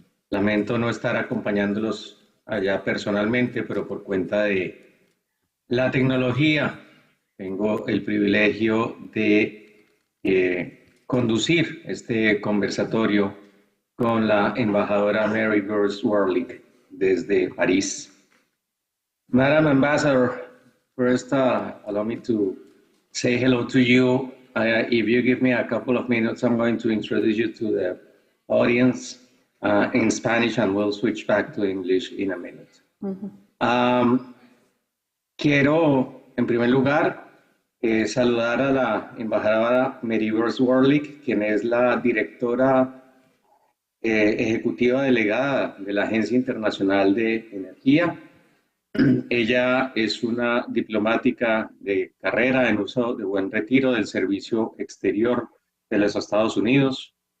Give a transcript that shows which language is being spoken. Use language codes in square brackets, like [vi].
[es] Lamento no estar acompañándolos allá personalmente, pero por cuenta de la tecnología tengo el privilegio de conducir este conversatorio con la embajadora Mary Worley desde París. [en] Madam Ambassador, first allow me to say hello to you. If you give me a couple of minutes, I'm going to introduce you to the audience in Spanish, and we'll switch back to English in a minute. [es] Quiero, en primer lugar, saludar a la embajadora Mary Worley, quien es la directora ejecutiva delegada de la Agencia Internacional de Energía. Ella es una diplomática de carrera en uso de buen retiro del servicio exterior de los Estados Unidos.